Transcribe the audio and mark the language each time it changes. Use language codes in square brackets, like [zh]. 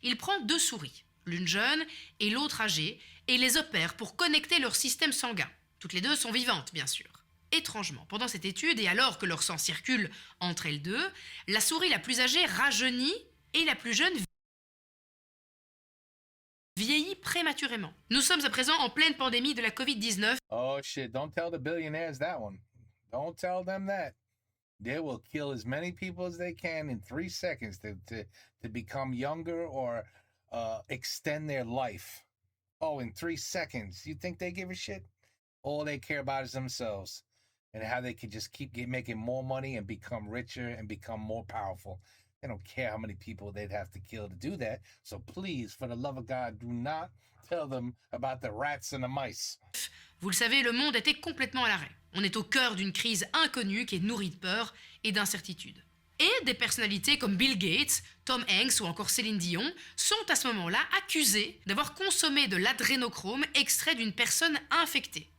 [fr] Il prend deux souris, l'une jeune et l'autre âgée, et les opère pour connecter leur système sanguin. Toutes les deux sont vivantes, bien sûr. Étrangement, pendant cette étude, et alors que leur sang circule entre elles deux, la souris la plus âgée rajeunit et la plus jeune vieillit prématurément. Nous sommes à présent en pleine pandémie de la Covid-19. [en] Oh shit, don't tell the billionaires that one. Don't tell them that. They will kill as many people as they can in 3 seconds to become younger or extend their life. Oh, in 3 seconds. You think they give a shit? All they care about is themselves and how they can just keep making more money and become richer and become more powerful. They don't care how many people they'd have to kill to do that. So please, for the love of God, do not tell them about the rats and the mice. [fr] Vous le savez, le monde était complètement à l'arrêt. On est au cœur d'une crise inconnue qui est nourrie de peur et d'incertitude. Et des personnalités comme Bill Gates, Tom Hanks ou encore Céline Dion sont à ce moment-là accusées d'avoir consommé de l'adrénochrome extrait d'une personne infectée.